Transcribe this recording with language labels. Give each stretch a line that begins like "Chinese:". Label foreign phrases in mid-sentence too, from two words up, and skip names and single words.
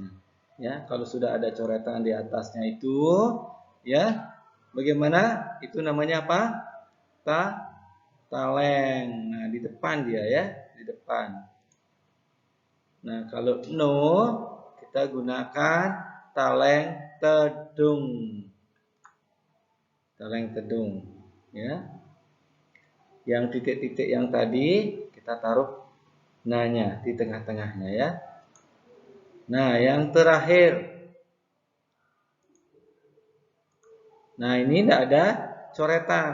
Indonesian: Ya, kalau sudah ada coretan di atasnya itu, ya, bagaimana? Itu namanya apa? Taleng. Nah, di depan dia, ya, di depan. Nah, kalau no kita gunakan taleng tedung. Taleng tedung, ya. Yang titik-titik yang tadi kita taruh nanya di tengah-tengahnya, ya. Nah, yang terakhir. Nah, ini tidak ada coretan.